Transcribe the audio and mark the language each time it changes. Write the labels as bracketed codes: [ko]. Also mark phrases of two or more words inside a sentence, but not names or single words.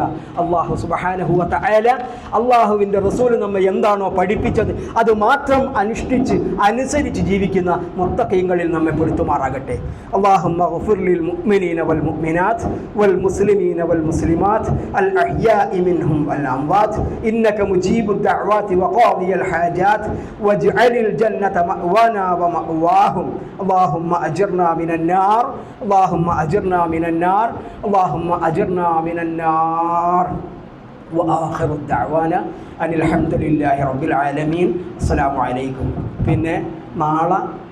[ar] الله سبحانه وتعالى [ml] അല്ലാഹുവിന്റെ റസൂൽ നമ്മെ എന്താണോ പഠിപ്പിച്ചത് അത് മാത്രം അനുസരിച്ച് ജീവിക്കുന്ന മുത്തഖീങ്ങളിൽ നമ്മെ പെടുത്തുമാറാകട്ടെ. [ar] اللهم اغفر للمؤمنين والمؤمنات والمسلمين والمسلمات الأحياء منهم والأموات إنك مجيب الدعوات وقاضي الحاجات واجعل الجنة مأوانا ومأواهم. اللهم أجرنا من النار، اللهم أجرنا من النار، اللهم أجرنا من النار. وآخر الدعوانا أن الحمد لله رب العالمين. السلام عليكم. [ml] പിന്നെ നാളെ